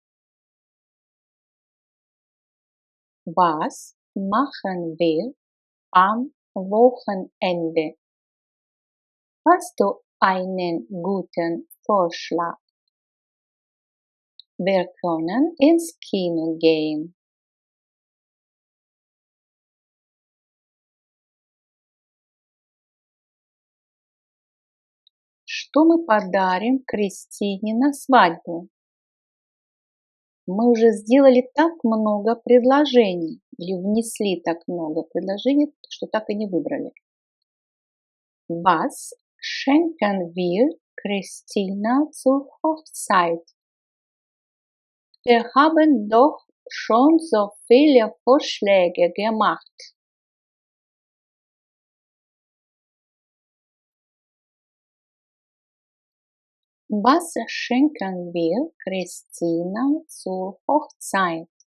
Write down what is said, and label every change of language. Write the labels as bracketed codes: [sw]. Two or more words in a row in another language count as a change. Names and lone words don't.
[de] Was machen wir am Wochenende? Hast du einen guten Vorschlag? Wir können ins Kino gehen. [ru] Что мы подарим Кристине на свадьбу? Мы уже сделали так много предложений или внесли так много предложений, что так и не выбрали. [de] Was schenken wir Christina zur Hochzeit? Wir haben doch schon so viele Vorschläge gemacht. Was schenken wir Christina zur Hochzeit?